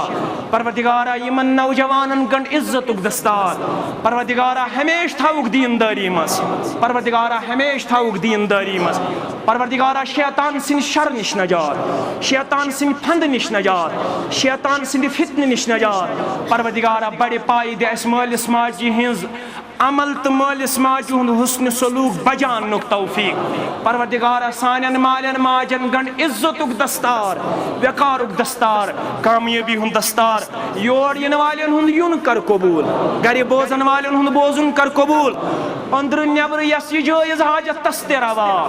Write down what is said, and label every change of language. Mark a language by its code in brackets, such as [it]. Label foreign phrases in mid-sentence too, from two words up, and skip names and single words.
[ks] پروردگارا یمن نوجوانن گنڈ عزتک دستار، پروردگارا ہمیشہ تھاوک دینداری مس، پروردگارا ہمیشہ تھاوک دینداری مس۔ پروردگارا شیطان سن شر نش نجات، شیطان سن پھند نش نجات، شیطان سن فتنہ نش نجات۔ پروردگارا بڑے پائے دے اس مالس ماجی ہنز عمل تو مالس ماجی ہند حسن سلوک بجانک توفیق۔ پروردگارا سانین مالین ماجن گنڈ عزتک دستار، وقارک دستار، کامیابی ہند دستار، یور ین والین ہند یون کر قبول، گھر بوزن والین ہند بوزن کر قبول، اندر نبر یس یہ جائز حاجت تس تہ روا۔